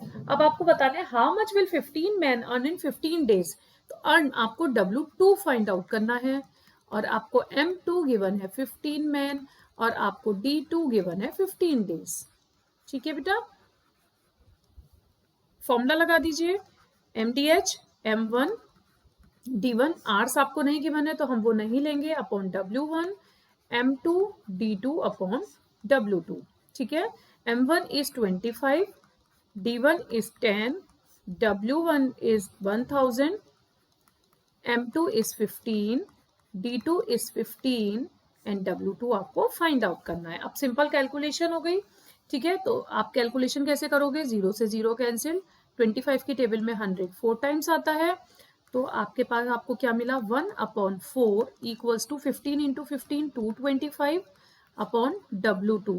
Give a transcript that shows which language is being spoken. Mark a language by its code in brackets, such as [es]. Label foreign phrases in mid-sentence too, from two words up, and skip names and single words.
[hi] अब आपको बताना है [en] how much will 15 men earn in 15 days, [hi] तो अर्न आपको W2 [en] find out [hi] करना है, और आपको M2 गिवन है 15 मैन और आपको D2 गिवन है 15 डेज, ठीक है बेटा। फॉर्मूला लगा दीजिए, MDH M1 D1, आर्स आपको नहीं गिवन है तो हम वो नहीं लेंगे, अपॉन W1, M2 D2 अपॉन W2, ठीक है। [en] M1 is 25, D1 is 10, W1 is 1000, M2 is 15, D2 is 15 एंड W2 आपको find out [hi] करना है। अब [en] simple calculation [hi] हो गई, ठीक है। तो आप कैलकुलेशन कैसे करोगे, 0 से 0 कैंसिल, 25 की टेबल में 100 4 टाइम्स आता है, तो आपके पास आपको क्या मिला, [en] 1 upon 4 equals to 15 into 15 225 upon W2.